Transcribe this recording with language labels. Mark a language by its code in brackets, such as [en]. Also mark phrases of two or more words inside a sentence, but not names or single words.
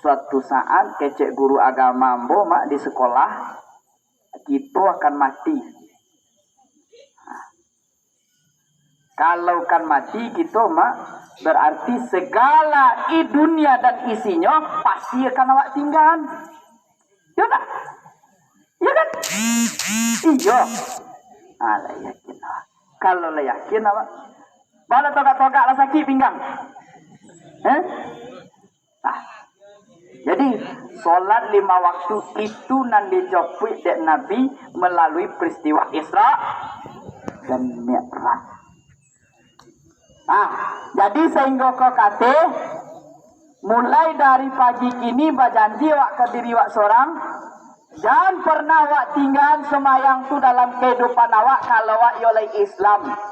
[min] Suatu saat kecek guru agama ambo mak di sekolah, kita akan mati. Kalau kan mati kita mak, berarti segala dunia dan isinya pasti akan awak tinggal. Ya tak? Ya kan? Iya. Lah yakin. Kalau lah yakin awak, bala togak-togak lah sakit pinggang. Jadi solat 5 waktu itu nan dijopui dek Nabi melalui peristiwa Isra dan Mi'raj. Jadi sehingga kau kata mulai dari pagi kini berjanji wak ke diri wak seorang, jangan pernah wak tinggal semayang tu dalam kehidupan awak kalau wak oleh Islam.